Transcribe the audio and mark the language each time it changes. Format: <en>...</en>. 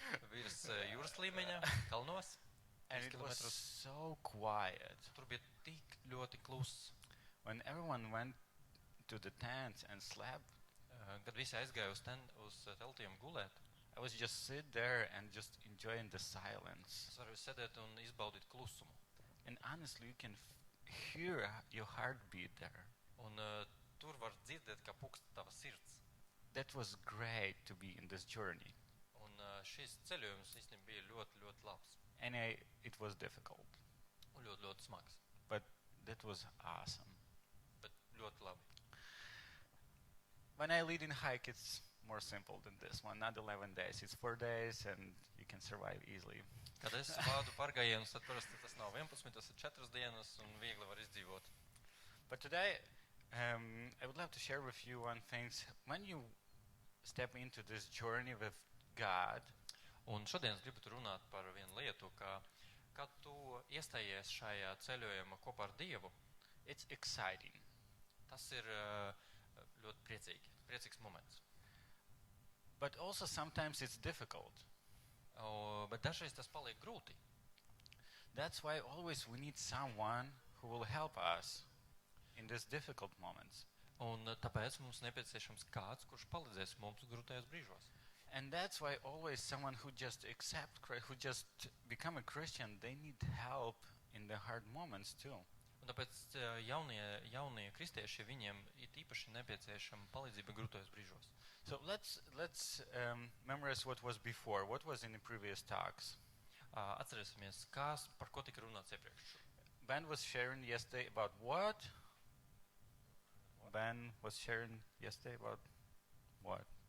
<lv>virs jūras līmeņa, kalnos.</lv> <en>And</en> <lv>3</lv> <en>it was</en> <lv>kilometrus.</lv> <en>so quiet.</en> <lv>Tur bija tik ļoti kluss.</lv> <en>When everyone went to the tents and slept,</en> <lv>Kad visi aizgāja uz teltiem gulēt,</lv> <en>I was just sit there and just enjoying the silence.</en> <lv>es varu sēdēt un izbaudīt klusumu.</lv> <en>And honestly, you can hear your heartbeat there.</en> <lv>Un tur var dzirdēt, kā pukst tava sirds.</lv> <en>That was great to be in this journey.</en> <lv>Un šis ceļojums īstenībā bija ļoti, ļoti labs.</lv> <en>And it was difficult,</en> <lv>Un ļoti, ļoti smags.</lv> <en>but that was awesome.</en> <lv>Bet ļoti labi.</lv> <en>When I lead in hike, it's more simple than this one. Not 11 days, it's 4 days and you can survive easily.</en> <lv>Kad es vādu pargājienus, tad parasti tas nav 11, tas ir 4 dienas un viegli var izdzīvot.</lv> <en>But today, I would like to share with you one thing. When you step into this journey with God,</en> <lv>Un šodien es gribu runāt par vienu lietu, ka kad tu iestājies šajā ceļojumā kopā ar Dievu,</lv> <en>it's exciting.</en> <lv>tas ir ļoti priecīgs moments.</lv> <en>But also sometimes it's difficult.</en> <lv>Bet dažreiz tas paliek grūti.</lv> <en>That's why always we need someone who will help us in these difficult moments.</en> <lv>Un tāpēc mums nepieciešams kāds, kurš palīdzēs mums grūtajos brīžos.</lv> <en>And that's why always someone who just accept Christ, who just become a Christian, they need help in the hard moments too.</en> <lv>Un tāpēc jaunie kristieši, viņiem ir īpaši nepieciešama palīdzība grūtajos brīžos.</lv> <en>So let's memorize what was before. What was in the previous talks?</en> <lv>Atcerēsimies, par ko tika runāts iepriekš.</lv> <en>Ben was sharing yesterday about what? Ben was sharing yesterday about what?</en>